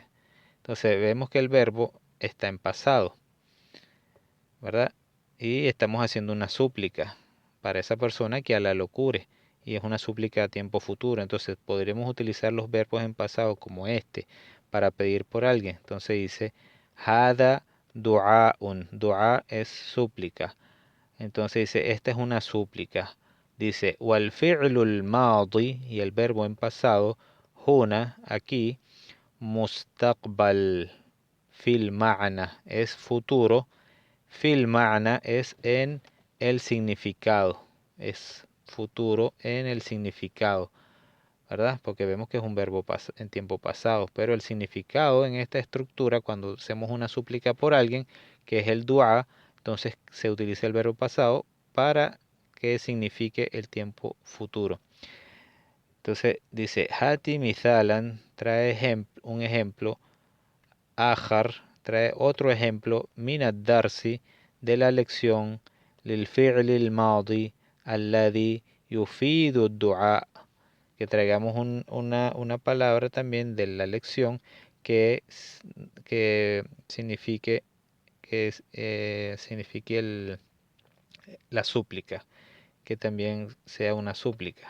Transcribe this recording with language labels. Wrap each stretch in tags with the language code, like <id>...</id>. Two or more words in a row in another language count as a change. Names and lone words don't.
<es>Entonces vemos que el verbo está en pasado, ¿verdad? Y estamos haciendo una súplica para esa persona que Alá lo cure. Y es una súplica a tiempo futuro. Entonces podremos utilizar los verbos en pasado como este para pedir por alguien. Entonces dice,</es> <ar>هذا دعاء.</ar> <es>Du'a es súplica. Entonces dice, esta es una súplica. Dice,</es> <ar>والفعل الماضي,</ar> <es>y el verbo en pasado, huna, aquí,</es> <ar>مستقبل في المعنى,</ar> <es>es futuro.</es> <ar>في المعنى</ar> <es>es en el significado. Es futuro en el significado. ¿verdad? Porque vemos que es un verbo en tiempo pasado, pero el significado en esta estructura, cuando hacemos una súplica por alguien, que es el dua, entonces se utiliza el verbo pasado para que signifique el tiempo futuro. Entonces dice,</es> <ar>هات مثالا</ar> <es>trae un ejemplo, Ajar trae otro ejemplo,</es> <ar>من الدرس,</ar> <es>de la lección,</es> <ar>للفعل الماضي الذي يفيد دعاء,</ar> <es>que traigamos una palabra también de la lección que signifique, signifique la súplica, que también sea una súplica.</es>